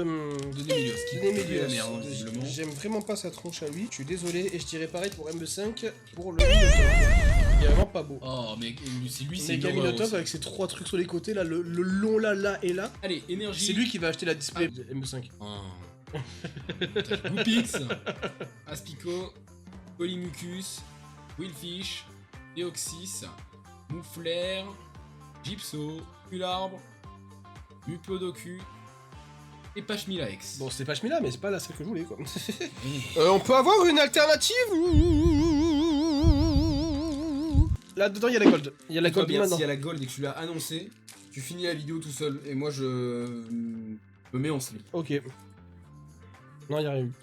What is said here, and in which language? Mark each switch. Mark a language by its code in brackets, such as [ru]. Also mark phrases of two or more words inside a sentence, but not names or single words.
[fr] Némélios, qui pue Némélios. la merde, visiblement. J'aime vraiment pas sa tronche à lui, je suis désolé, et je dirais pareil pour MB5 pour le Minotaur. Il est vraiment pas beau. Oh, mais c'est lui, c'est Méga une horreur Minotaur aussi. avec ses trois trucs sur les côtés, là, le long là et là. Allez, énergie. C'est lui qui va acheter la display de MB5. Oh. Goupix, Aspico, Polymucus, Willfish, Deoxys, Mouflair, Gypso, Ularbre, Muplodocus et Pachmilaex. Bon, c'était pas Chmila, mais c'est pas la celle que je voulais, quoi. Mmh. On peut avoir une alternative. Là-dedans, il y a la gold. Il y a la Toi, gold bien, maintenant. s'il y a la gold et que tu l'as annoncé, tu finis la vidéo tout seul et moi je me mets en slip. Ok. Non, il y a rien eu.